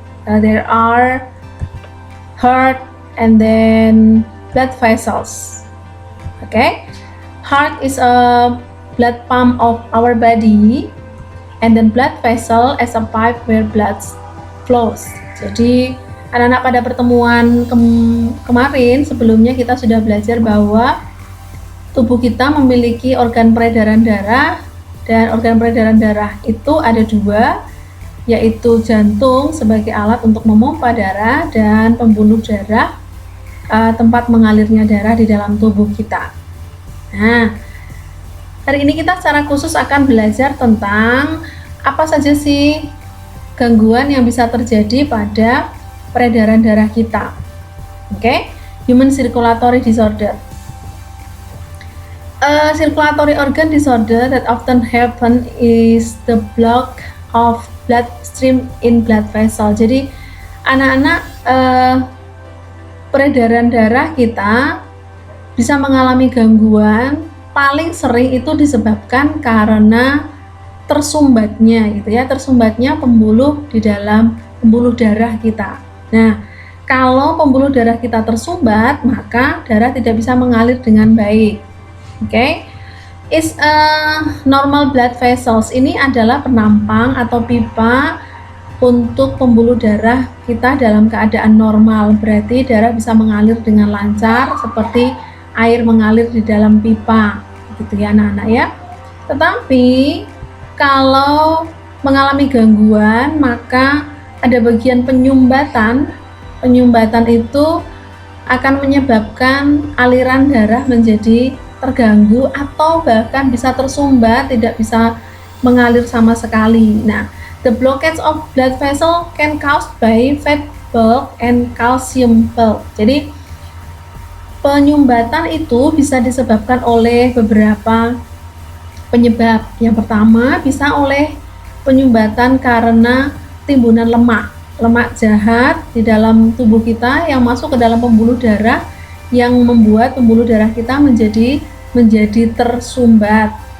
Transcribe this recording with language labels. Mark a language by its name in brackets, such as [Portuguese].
[English] There are heart and then blood vessels. Okay, heart is a blood pump of our body, and then blood vessel as a pipe where blood flows. [Indonesian] Jadi anak-anak pada pertemuan kemarin sebelumnya kita sudah belajar bahwa tubuh kita memiliki organ peredaran darah, dan organ peredaran darah itu ada dua, yaitu jantung sebagai alat untuk memompa darah dan pembuluh darah, tempat mengalirnya darah di dalam tubuh kita. Nah, hari ini kita secara khusus akan belajar tentang apa saja sih gangguan yang bisa terjadi pada peredaran darah kita. [English] Oke, human circulatory disorder. A circulatory organ disorder that often happen is the block of blood stream in blood vessel. [Indonesian] Jadi anak-anak, peredaran darah kita bisa mengalami gangguan, paling sering itu disebabkan karena tersumbatnya gitu ya, tersumbatnya pembuluh di dalam pembuluh darah kita. Nah, kalau pembuluh darah kita tersumbat, maka darah tidak bisa mengalir dengan baik. [English] Okay, is a normal blood vessels. [Indonesian] Ini adalah penampang atau pipa untuk pembuluh darah kita dalam keadaan normal. Berarti darah bisa mengalir dengan lancar seperti air mengalir di dalam pipa, gitu ya anak-anak ya. Tetapi kalau mengalami gangguan, maka ada bagian penyumbatan. Penyumbatan itu akan menyebabkan aliran darah menjadi terganggu atau bahkan bisa tersumbat, tidak bisa mengalir sama sekali. [English] Nah, the blockage of blood vessel can caused by fat bulk and calcium bulk. [Indonesian] Jadi penyumbatan itu bisa disebabkan oleh beberapa penyebab. Yang pertama bisa oleh penyumbatan karena timbunan lemak jahat di dalam tubuh kita yang masuk ke dalam pembuluh darah, yang membuat pembuluh darah kita menjadi tersumbat.